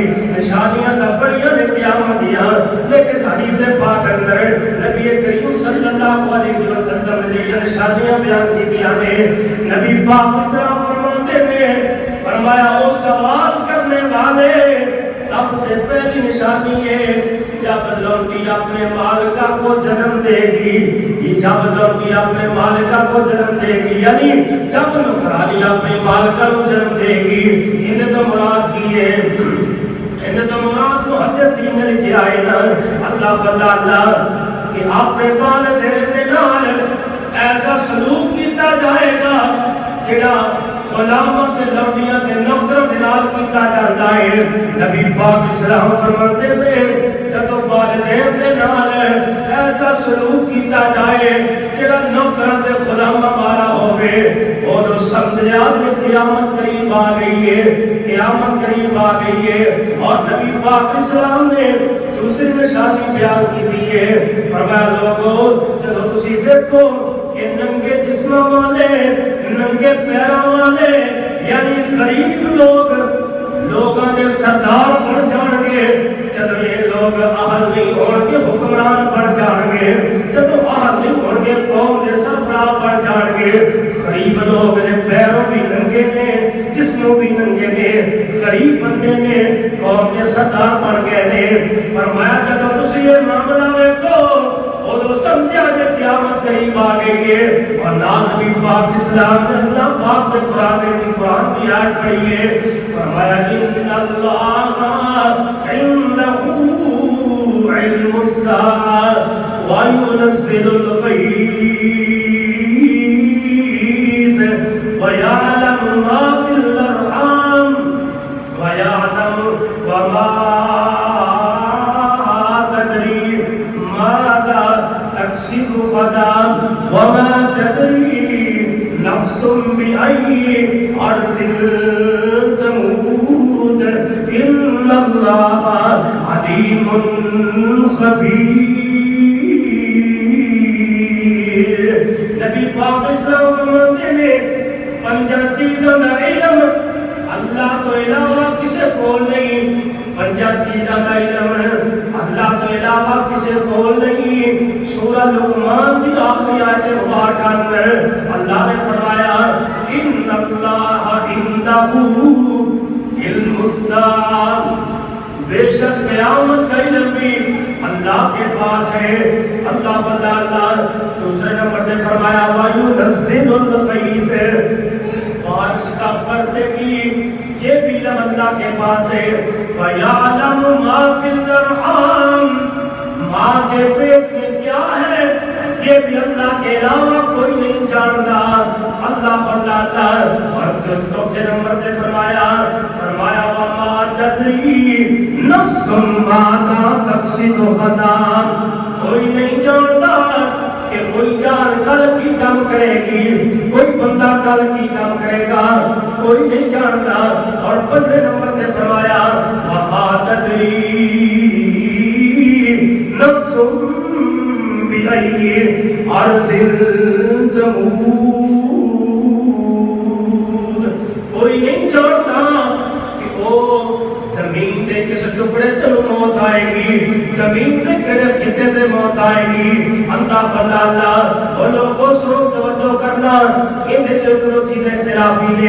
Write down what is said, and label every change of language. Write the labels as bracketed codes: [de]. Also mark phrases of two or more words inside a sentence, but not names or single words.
[pa] نشانیاں تو بڑیاں نے قیامت دیا، [ur] لیکن حدیث پاک اندر نبی کریم صلی اللہ علیہ وسلم نے [pa] جڑیاں نشانیاں بیان کیتیاں نے، [ur] نبی پاک اسلام فرماتے ہیں فرمایا وہ سوال کرنے والے سب سے پہلی نشانی ہے جب لڑکی اپنے مالکہ کو جنم دے گی، جب لڑکی اپنے مالکہ کو جنم دے گی، یعنی جب نوکرانی اپنے مالکہ کو جنم دے گی۔ [pa] انہیں تو مراد کی ہے، انہیں تو مراد محدثین نے لکھے آئے نا اللہ کہ اپنے والدین کے نال ایسا سلوک کیتا جائے گا جڑا غلاماں تے لونڈیاں تے نوکراں دے نال کیتا جاندا ہے۔ نبی پاک اسلام فرماتے نے جدوں والدین دے نال ایسا سلوک کیتا جائے جڑا نوکراں تے غلاماں والا ہوے، اودوں سمجھ لیا کہ قیامت قریب آ گئی ہے، قیامت قریب آ گئی ہے۔ اور نبی پاک اسلام نے دوسری نشانی بیان کی ہے، فرمایا لوگوں جدوں تسی دیکھو کہ ننگے جسماں والے، ننگے پیراں والے یعنی غریب لوگاں دے سردار بن جان گے، جدوں یہ لوگ اہل نہیں ہون گے حکمران بن جان گے، جدوں اہل نہیں ہون گے قوم دے سربراہ بن جان گے۔ غریب لوگ نے پیروں بھی ننگے نے، جسموں بھی ننگے نے، غریب بندے نے، قوم دے سردار بن گئے نے۔ فرمایا جدوں تسی یہ معاملہ ویکھو اودوں سمجھا کہ قیامت قریب آ گئی ہے۔ [ur] اور نال نبی پاک اسلام نے اللہ پاک کے قرآن کی آیت پڑھی ہے، فرمایا [ar] ان اللہ عنده علم الساعة وينزل الغيث ويعلم ما في الأرحام ويعلم وما تدري ماذا تكسب غدا وما تدري نفس بأي أرض تموت إن الله عليم خبير۔ [pa] نبی پاک اسلام فرماتے ہیں پنجاں چیزاں دا علم اللہ تو علاوہ کسے کول نہیں، پنجاں چیزاں دا علم اللہ تو علاوہ کسے کول نہیں۔ سورہ لقمان دی آخری آیت مبارکہ اندر اللہ نے فرمایا [ar] ان اللہ عنده علم الساعة، [ur] بے شک قیامت کا علم بھی اللہ کے پاس ہے۔ اللہ دوسرے نمبر پہ فرمایا [ar] وَيُنَزِّلُ الْغَيْثَ، [ur] بارش کا برسے کی یہ بھی علم اللہ کے پاس ہے۔ [ar] وَيَعْلَمُ مَا فِي الْأَرْحَامِ، [ur] ماں کے پیٹ میں کیا ہے یہ بھی اللہ کے علاوہ کوئی نہیں جانتا۔ اللہ اور چوتھے نمبر پہ فرمایا [ar] وَمَا تَدْرِي نَفْسٌ مَاذَا تَكْسِبُ غَدًا، [ur] کوئی نہیں جانتا کہ کوئی جان کل کی کام کرے گی، کوئی بندہ کل کی کام کرے گا، کوئی نہیں جانتا۔ اور پچھلے نمبر پہ فرمایا [ar] وَمَا تَدْرِي نَفْسٌ بِأَيِّ أَرْضٍ تَمُوتُ، [pa] کوئی نہیں جانتا کہ وہ زمین دے کس ٹکڑے تے موت آئے گی، زمین دے کڑے خطے تے موت آئے گی۔ اللہ وہ لوگوں سنو توجہ کرنا، ان دے چکروں چیزیں اختلافی نے۔